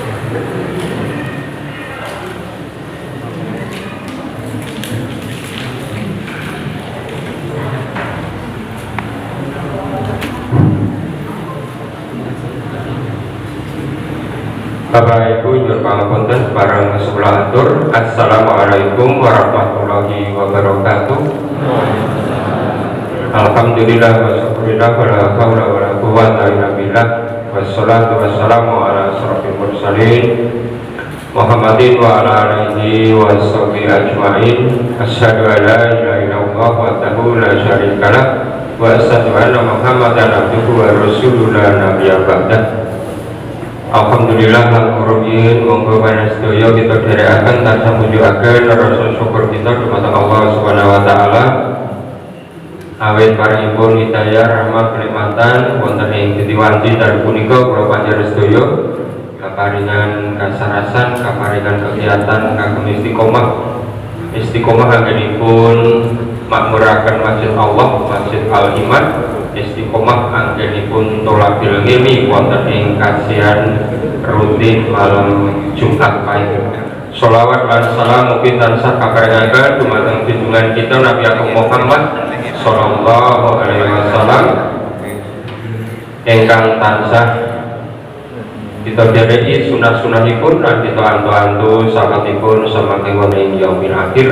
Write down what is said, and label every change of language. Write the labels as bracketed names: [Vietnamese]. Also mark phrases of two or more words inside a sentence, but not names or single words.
[Javanese] Bapak Ibu nyuwun pangapunten bareng sebelah atur. [Arabic] السلام عليكم ورحمة الله وبركاته. الحمد لله والشكر لله ولا حول ولا قوة إلا بالله. والصلاة والسلام على أشرف المرسلين محمد وعلى آله وصحبه أجمعين. أشهد أن لا إله إلا الله وحده لا شريك له وأشهد أن محمدا عبده ورسوله لا نبي بعده. الحمد لله القرآن [Javanese] monggo panjenengan kita dherekaken tansah mujudaken rasa syukur kita dumateng [Arabic] الله سبحانه وتعالى. [Javanese] Awit paringipun hidayah rahmat kenikmatan wonten ing titiwanti dalem punika kula panjenengan sedaya kaparingan kasarasan, kaparingan kegiatan kagem istiqomah anggenipun makmuraken masjid Allah, Masjid Al-Iman, istiqomah anggenipun [Arabic] طلب العلم [Javanese] wonten ing kajian rutin malam Jumat Pahing. Sholawat lan salam mugi tansah kaparingaken dumateng junjungan kita Nabi Agung Muhammad [Arabic] صلى الله عليه وسلم [Javanese] ingkang tansah kita dereki sunah-sunahipun lan kita antu-antu salatipun samanten wonten ing [Arabic] يوم الآخر.